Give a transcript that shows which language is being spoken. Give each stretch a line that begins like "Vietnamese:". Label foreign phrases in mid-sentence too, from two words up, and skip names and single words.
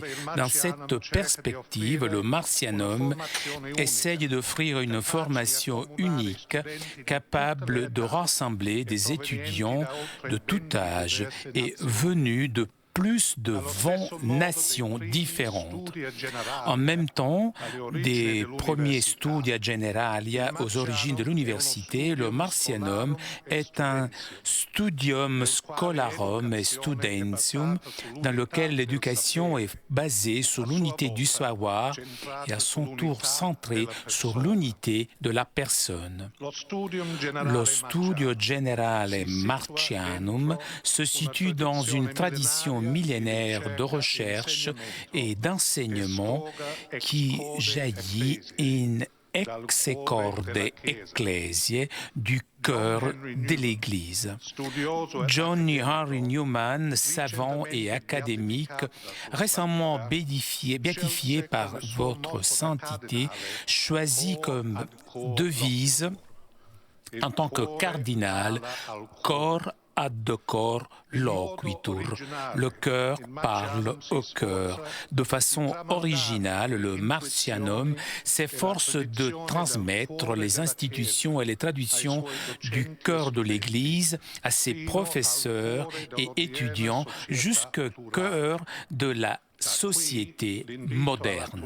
French: Dans cette perspective, le Martianum essaye d'offrir une formation unique, capable de rassembler des étudiants de tout âge et venus de plus de 20 nations différentes. En même temps, des premiers
Latin: Studia Generalia
French: aux origines de l'université, le Martianum est un
Latin: studium scholarum et studentium
French: dans lequel l'éducation est basée sur l'unité du savoir et à son tour centrée sur l'unité de la personne. Le Studio Generale Martianum se situe dans une tradition millénaire de recherche et d'enseignement qui jaillit
Latin: in excorde ecclesiae
French: du cœur de l'Église. Johnny Henry Newman, savant et académique, récemment béatifié par votre sainteté, choisit comme devise en tant que cardinal «
Latin: Cor ad cor loquitur ».
French: Le cœur parle au cœur. De façon originale, le Martianum s'efforce de transmettre les institutions et les traditions du cœur de l'Église à ses professeurs et étudiants jusqu'au cœur de la société moderne.